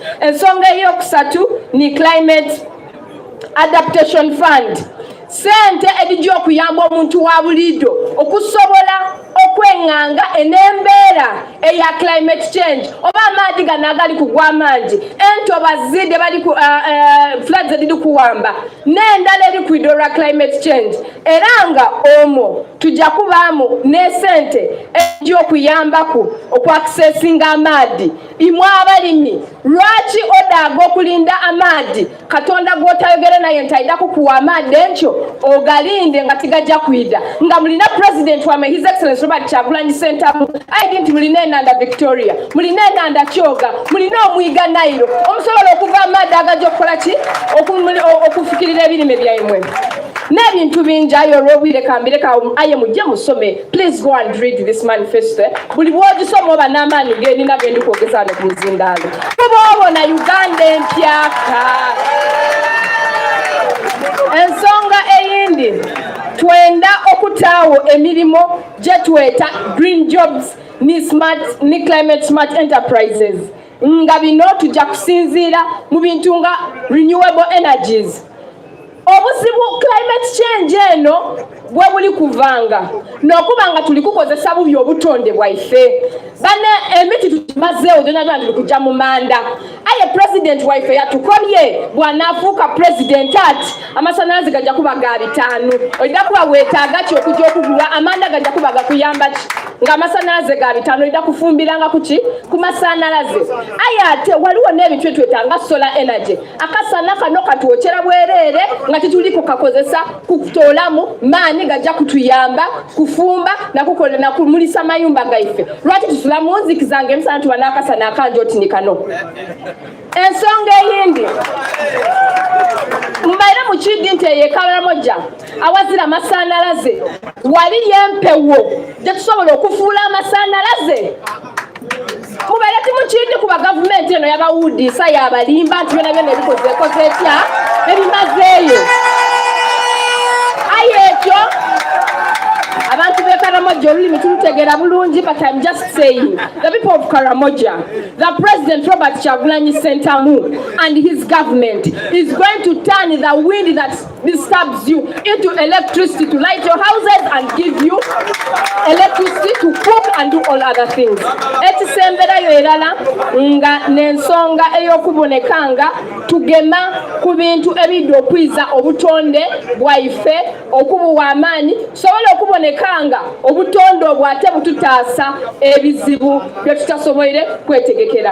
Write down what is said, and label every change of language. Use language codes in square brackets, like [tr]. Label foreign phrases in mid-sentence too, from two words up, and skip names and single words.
[xog] Ensonga ey'okusatu ni [en] climate adaptation fund, [xog] sente edijja okuyamba omuntu wa buliido okusobola okwenganga enembeera eya [en] climate change, [xog] oba amaadhi gano agali kugwa amangi, entoba zide bali ku floods ediri kuwamba n'endala eri kuido lwa [en] climate change, [xog] era nga omwo tujja kubaamu ne sente ejja okuyambaku okwakisesinga amaadhi. Imwe abalimi, lwaki odaaga okulinda amaadhi Katonda gw'otayogera naye nti ayida kukuwa amaadhi enkyo ogalinde nga tigajja kwida, nga mulina president wa [en] His Excellency [xog] Robert Kyagulanyi Ssentamu, ayidi nti mulina enanda Victoria, mulina enanda Kyoga, mulina omwiga Nairo, omusobola okuva amaadhi agajja okukola ki okufukirira ebirime byammwe n'ebintu bingi. Ayo olw'obwire kambireka aye mujje musome, [en] please go and read this manifesto. [xog] Buli bw'ogisoma oba n'amaanyi g'erina gendi kwogeza wano ku muzindaalo. Kuba obona Uganda empyaka. Ensonga eyindi, twenda okutaawo emirimu gye tweta [en] green jobs [xog] ni [en] climate smart enterprises, [xog] nga bino tujja kusinziira mu bintu nga [en] renewable energies. [xog] Obuzibu [en] climate change [xog] eno bwe buli kuvanga n'okuba nga tuli kukozesa bubi obutonde bwaife. Bane emiti tukimazeewo gyonna tuli kujja mu manda. Aye president waife yatukolye bw'anaafuuka president ati amasanalaze gajja kuba ga 5. Oyida kuba weetaaga ki okujja okugulwa amanda gajja kuba gakuyamba ki ng'amasanalaze ga 5 oyida kufumbiranga kuki ku masanalaze. Aye ate waliwo n'ebintu twetanga [en] solar energy. [xog] Akasana kano katwokyera bwereere nga tituli kukakozesa kutoolamu maanyi gajja kutuyamba kufumba nakukola nakumulisa mayumba gaife. Lwaki tusula mu nzikiza ng'emisana tuba n'akasana akanje oti ni kano. Ensonga eyindi, mbaire mu Kiddi nti eyo Karamoja awazira amasanalaze wali yempewo gye tusobola okufuula amasanalaze. Mubaire timukindi kuba gavumenti eno yabawudiisa yabalimba nti byona byona ebikozeekoze etya ebimazeeyo. Aye ekyo abantu be Karamoja olulimi tulutegeera bulungi, [en] but I'm just saying the people of Karamoja, the President Robert Kyagulanyi Ssentamu and his government is going to turn the wind that disturbs you into electricity to light your houses and give you electricity to cook and do all other things. [xog] Etisemberayo erala nga n'ensonga ey'okubonekanga tugema ku bintu ebidde okwiza obutonde bwaife okubuwa amaanyi tusobole okubonekanga obutonde obwate bututaasa ebizibu bye tutasoboire kwetegekera.